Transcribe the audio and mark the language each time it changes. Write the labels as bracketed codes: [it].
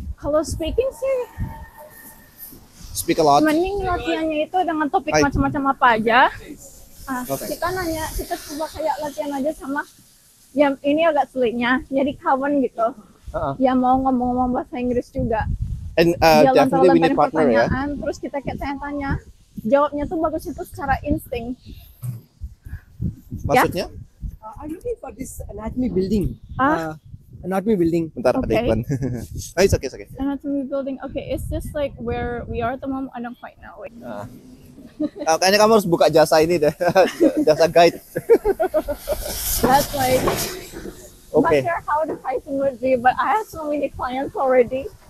[id] Kalau speaking sih, [en] speak a lot. [id] mending latihannya itu dengan topik macam-macam apa aja. Kita coba kayak latihan aja sama yang ini agak sulitnya, jadi kawan gitu. Ya mau ngomong-ngomong bahasa Inggris juga. [en] And definitely we need partner ya. [id] Terus kita kayak tanya-tanya, jawabnya tuh bagus itu secara insting. Maksudnya? [en] I'm looking for this anatomy building. Anatomy building. [id] Bentar, ada iklan. [en] It's okay. Anatomy building. Okay, is this like where we are at the moment? I don't quite know. [id] Kayaknya kamu harus buka jasa ini deh, jasa guide. [en] That's like. Okay. Not sure how the pricing would be, but I have so many clients already.